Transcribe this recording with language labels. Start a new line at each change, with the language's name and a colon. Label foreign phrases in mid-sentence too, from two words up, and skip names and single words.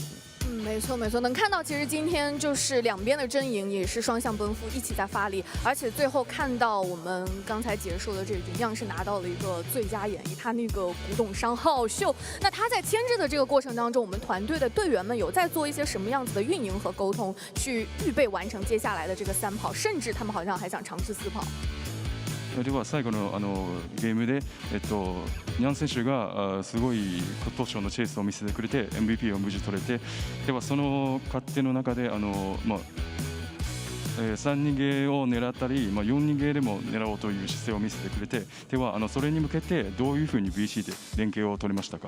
Chinese: 没错没错，能看到其实今天就是2边的阵营也是双向奔赴，一起在发力，而且最后看到我们刚才结束的这局，样是拿到了一个最佳演绎，他那个古董伤好秀。那他在牵制的这个过程当中，我们团队的队员们有在做一些什么样子的运营和沟通，去预备完成接下来的这个3跑，甚至他们好像还想尝试4跑。
Japanese: では最後のゲームでニャン選手がすごい骨董賞のチェイスを見せてくれて MVP を無事取れて、ではその過程の中で3逃げを狙ったり、4逃げでも狙おうという姿勢を見せてくれて、ではそれに向けてどういうふうに BC で連携を取りましたか？